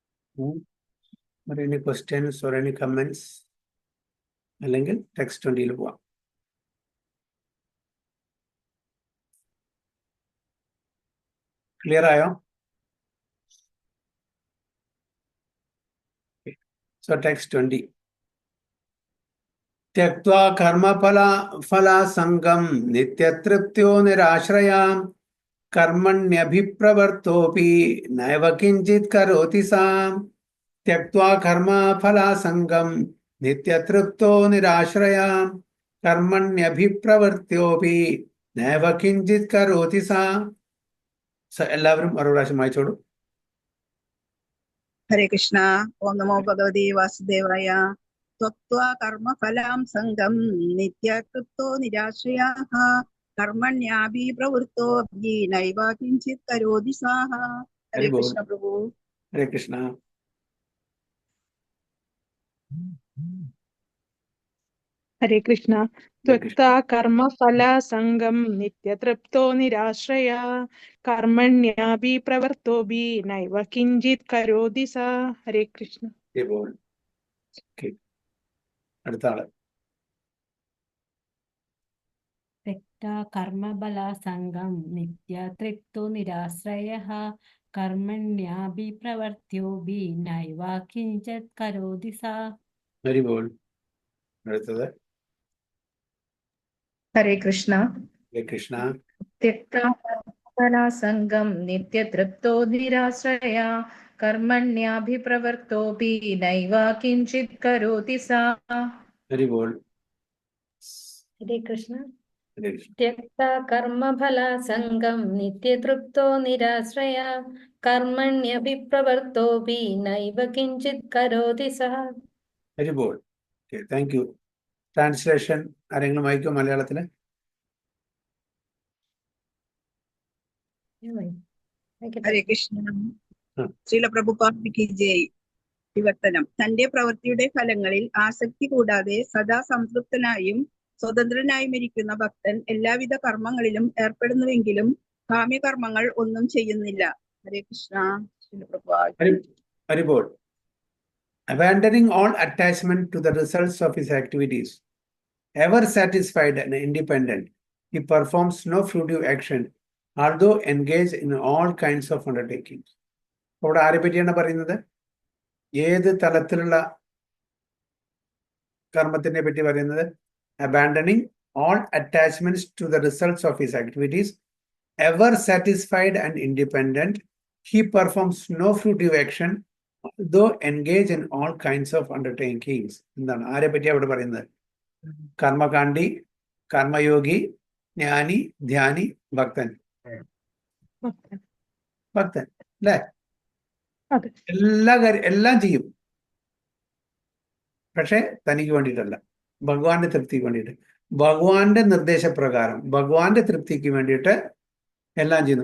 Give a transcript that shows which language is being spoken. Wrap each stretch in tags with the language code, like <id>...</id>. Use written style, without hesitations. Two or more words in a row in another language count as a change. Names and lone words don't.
<en>any questions or any comments?</en> <ml>അല്ലെങ്കിൽ ടെക്സ്റ്റ് 20 പോവാം. ക്ലിയർ ആയോ?</ml> <en>so text 20.</en> <sa>त्यक्त्वा कर्मफलासङ्गं नित्यतृप्त्यो निराश्रयां कर्मण्यभिप्रवर्तोऽपि नैव किञ्चित् करोति सा. त्यक्त्वा कर्मफलासङ्गं नित्यतृप्तो निराश्रयां कर्मण्यभिप्रवर्त्योऽपि नैव किञ्चित् करोति सा.</sa> <ml>എല്ലാവരും ഒരു പ്രാവശ്യം വായിച്ചോളൂ.</ml> <sa>ഹരേ കൃഷ്ണ. ഓം നമോ ഭഗവതി വാസുദേവായ. ത്വക്ത്വാ കർമ്മഫലാം സംഗം നിത്യകൃത്തോ നിരാശ്രയാഃ കർമ്മണ്യാഭിപ്രവൃത്തോऽപി നൈവ കിഞ്ചിത് കരോതി സാഹ. ഹരേ കൃഷ്ണ പ്രഭു. ഹരേ കൃഷ്ണ. ഹരേ കൃഷ്ണ. ത്വക്താ കർമ്മഫലാസംഗം നിത്യതൃപ്തോ നിരാശ്രയ കർമ്മണ്യാഭിപ്രവർത്തോऽപി നൈവ കിഞ്ചിത് കരോതി സാ. ഹരേ കൃഷ്ണ.</sa> <ml>അടുത്ത ആള്.</ml> <sa>त्यक्त्वा कर्मबलासङ्गं नित्यतृप्तो निराश्रयः कर्मण्याभिप्रवर्त्योऽपि नैव किञ्चित् करोति सा.</sa> <en>very well.</en> <ml>അടുത്തത്.</ml> <sa>ഹരേ കൃഷ്ണ. ഹരേ കൃഷ്ണ. त्यक्त्वा कर्मफलासङ्गं नित्यतृप्तो निराश्रय कर्मण्याभिप्रवृत्तोऽपि नैव किञ्चित् करोति सा.</sa> <en>very well.</en> <sa>ഹരേ കൃഷ്ണ. ഹരേ കൃഷ്ണ. त्यक्त्वा कर्मफलासङ्गं नित्यतृप्तो निराश्रय कर्मण्यभिप्रवर्तोऽपि नैव किञ्चित् करोति सः.</sa> <en>very well. thank you.</en> <ml>ട്രാൻസ്ലേഷൻ ആരെങ്കിലും വായിക്കോ മലയാളത്തില്?</ml> <sa>ഹരേ കൃഷ്ണ.</sa> <ml>ശ്രീല പ്രഭുപാദ് ജയ്. വിവർത്തനം. തന്റെ പ്രവൃത്തിയുടെ ഫലങ്ങളിൽ ആസക്തി കൂടാതെ സദാ സംതൃപ്തനായും സ്വതന്ത്രനായും ഇരിക്കുന്ന ഭക്തൻ എല്ലാവിധ കർമ്മങ്ങളിലും ഏർപ്പെടുന്നുവെങ്കിലും കാമ്യകർമ്മങ്ങൾ ഒന്നും ചെയ്യുന്നില്ല.</ml> <sa>ഹരേ കൃഷ്ണ. ശ്രീല പ്രഭുപാദ്.</sa> <en>very well. Abandoning all attachment to the results of his activities, ever satisfied and independent, he performs no fruitive action, although engaged in all kinds of undertakings.</en> <ml>അവിടെ ആരെ പറ്റിയാണ് പറയുന്നത്? ഏത് തലത്തിലുള്ള കർമ്മത്തിനെ പറ്റി പറയുന്നത്?</ml> <en>Abandoning all attachments to the results of his activities, ever satisfied and independent, he performs no fruitive action, though engage in all kinds of undertakings.</en> <ml>എന്താണ് ആരെ പറ്റി അവിടെ പറയുന്നത്? കർമ്മകാണ്ഡി, കർമ്മയോഗി, ജ്ഞാനി, ധ്യാനി, ഭക്തൻ. ഭക്തൻ അല്ലേ? അതെ. എല്ലാം ചെയ്യും, പക്ഷെ തനിക്ക് വേണ്ടിയിട്ടല്ല, ഭഗവാന്റെ തൃപ്തിക്ക് വേണ്ടിയിട്ട്, ഭഗവാന്റെ നിർദ്ദേശപ്രകാരം, ഭഗവാന്റെ തൃപ്തിക്ക് വേണ്ടിയിട്ട് എല്ലാം ചെയ്യുന്നു.</ml>